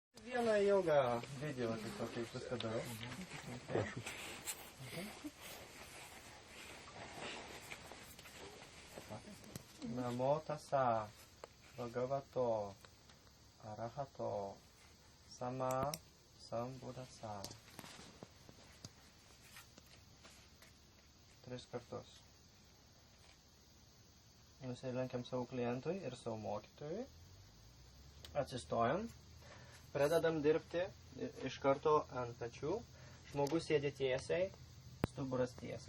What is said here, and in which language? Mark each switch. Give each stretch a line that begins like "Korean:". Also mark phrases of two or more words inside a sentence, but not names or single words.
Lithuanian: Vieną ilgą video tiesiog kaip viską darau. Prašau.
Pali: Namo tassa, bhagavato, arahato, sama sambuddhassa.
Lithuanian: 3 kartus. Nusilenkiam savo klientui ir savo mokytojui. Atsistojam. Pradedam dirbti iš karto ant pečių. Žmogus sėdi tiesiai, stuburas tiesiai.